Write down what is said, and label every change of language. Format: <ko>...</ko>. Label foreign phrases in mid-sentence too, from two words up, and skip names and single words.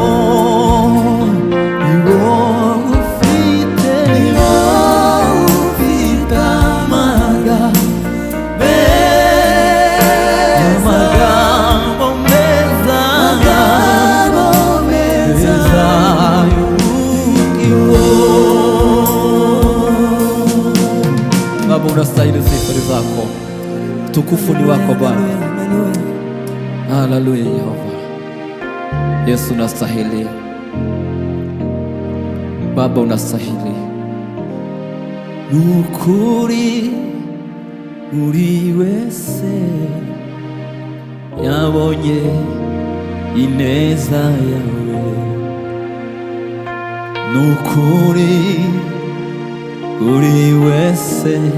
<rw>Ni wowe ufite amagambo meza y'ubugingo.</rw> <sw>Baba, unastahili sifa zako, tukufu ni wako Bwana. Haleluya Yehova. Yesu unastahili, Baba unastahili,</sw> <rw>nukuri uri wese yabonye ineza yawe, nukuri uri wese</rw>